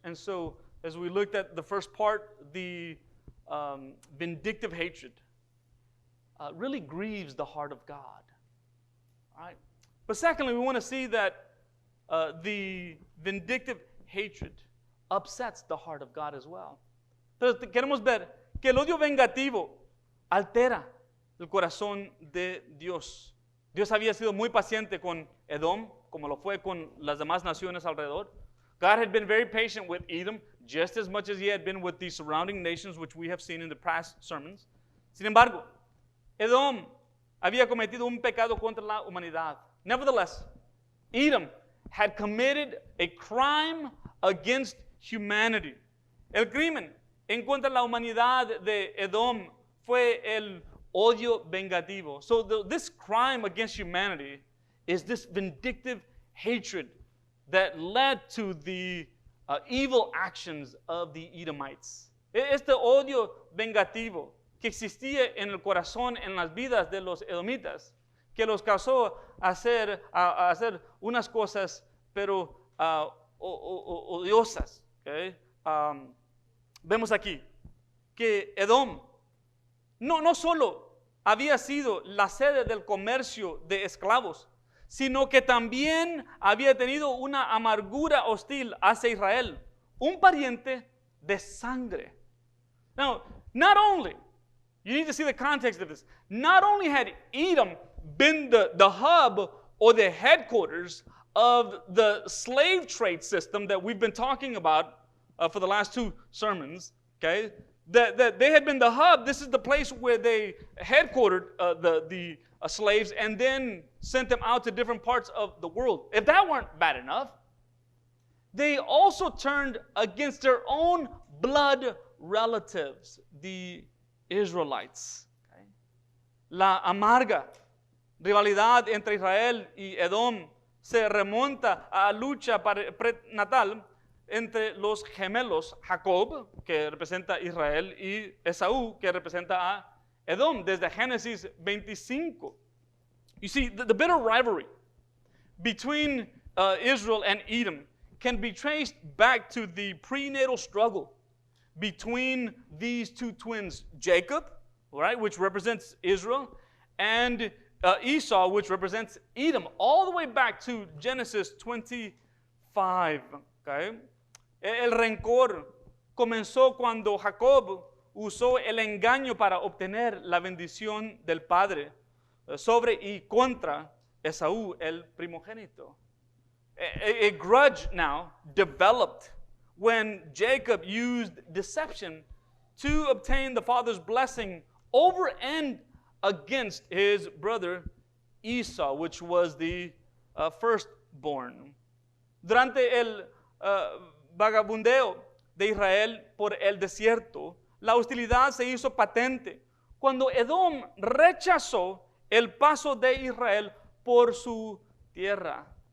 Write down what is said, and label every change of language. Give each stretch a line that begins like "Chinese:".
English: And so, as we looked at the first part, the vindictive hatred really grieves the heart of God. All right? But secondly, we want to see that the vindictive hatred upsets the heart of God as well.
Spanish: Entonces queremos ver que el odio vengativo altera el corazón de Dios. Dios había sido muy paciente con Edom, como lo fue con las demás naciones alrededor.
English: God had been very patient with Edom, just as much as he had been with the surrounding nations, which we have seen in the past sermons.
Spanish: Sin embargo, Edom había cometido un pecado contra la humanidad.
English: Nevertheless, Edom had committed a crime against humanity.
Spanish: El crimen en contra de la humanidad de Edom fue el odio vengativo.
English: So this crime against humanity is this vindictive hatred that led to the evil actions of the Edomites.
Spanish: Este odio vengativo que existía en el corazón, en las vidas de los edomitas, que los causó a hacer unas cosas, pero odiosas. Okay? Vemos aquí que Edom no solo había sido la sede del comercio de esclavos, sino que también había tenido una amargura hostil hacia Israel, un pariente de sangre.
English: Now, not only, you need to see the context of this, not only had Edom been the hub or the headquarters of the slave trade system that we've been talking about for the last two sermons, okay? That they had been the hub. This is the place where they headquartered the slaves and then sent them out to different parts of the world. If that weren't bad enough, they also turned against their own blood relatives, the Israelites. Okay?
Spanish: La amarga rivalidad entre Israel y Edom se remonta a la lucha prenatal entre los gemelos Jacob, que representa a Israel, y Esaú, que representa a Edom, desde Génesis 25.
English: You see, the bitter rivalry between Israel and Edom can be traced back to the prenatal struggle between these two twins, Jacob, right, which represents Israel, and Esau, which represents Edom, all the way back to Genesis 25. Okay?
Spanish: El rencor comenzó cuando Jacob usó el engaño para obtener la bendición del padre sobre y contra Esaú, el primogénito.
English: A grudge now developed when Jacob used deception to obtain the father's blessing over and against his brother Esau, which was the firstborn.
Spanish: Durante el vagabundeo de Israel por el desierto, la hostilidad se hizo patente cuando Edom rechazó el paso de Israel por su tierra.